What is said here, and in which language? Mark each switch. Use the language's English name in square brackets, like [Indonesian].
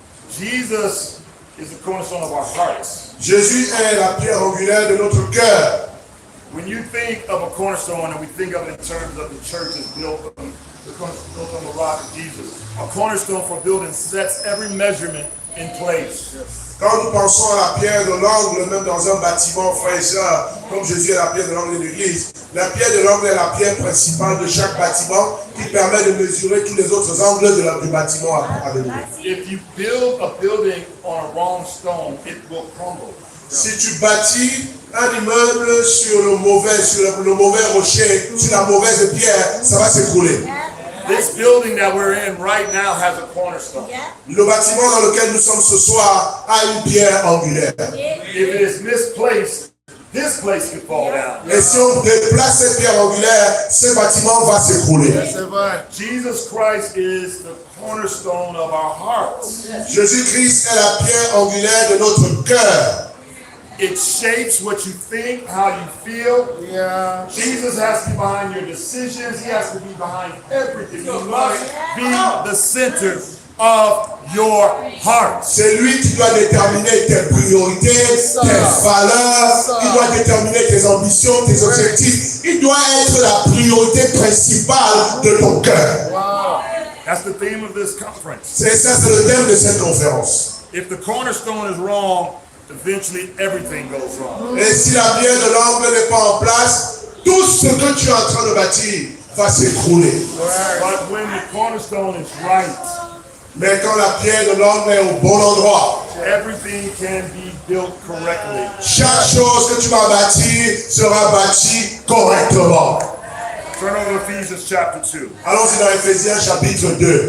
[English] Jesus is the cornerstone of our hearts. [French] Jésus est la pierre angulaire de notre cœur. [English] When you think of a cornerstone, and we think of it in terms of the church is built on the rock of Jesus, a cornerstone for building sets every measurement in place. [French] Quand nous pensons à la pierre de l'angle, même dans un bâtiment, frères et sœurs, comme Jésus est la pierre de l'angle de l'église, la pierre de l'angle est la pierre principale de chaque bâtiment qui permet de mesurer tous les autres angles du bâtiment avec nous. [English] If you build a building on a wrong stone, it will crumble. [French] Si tu bâtis un immeuble sur le mauvais rocher, sur la mauvaise pierre, ça va s'écrouler. [English] This building that we're in right now has a cornerstone. [French] Le bâtiment dans lequel nous sommes ce soir a une pierre angulaire. [English] If it is misplaced, this place could fall down. [French] Et si on déplace cette pierre angulaire, ce bâtiment va s'écrouler. [English] Jesus Christ is the cornerstone of our hearts. [French] Jésus-Christ est la pierre angulaire de notre cœur. [English] It shapes what you think, how you feel. Yeah. Jesus has to be behind your decisions. He has to be behind everything. He must be the center of your heart. [French] C'est lui qui doit déterminer tes priorités, tes valeurs. Il doit déterminer tes ambitions, tes objectifs. Il doit être la priorité principale de ton cœur. [English] Wow. That's the theme of this conference. [French] C'est le thème de cette conférence. [English] If the cornerstone is wrong, eventually everything goes wrong. [French] Et si la pierre de l'angle n'est pas en place, tout ce que tu es en train de bâtir va s'écrouler. [English] But when the cornerstone is right, [French] mais quand la pierre de l'angle est au bon endroit, [English] everything can be built correctly. [French] Chaque chose que tu vas bâtir sera bâtie correctement. [English] Turn over to Ephesians chapter 2. [French] Allons-y dans Éphésiens chapitre 2.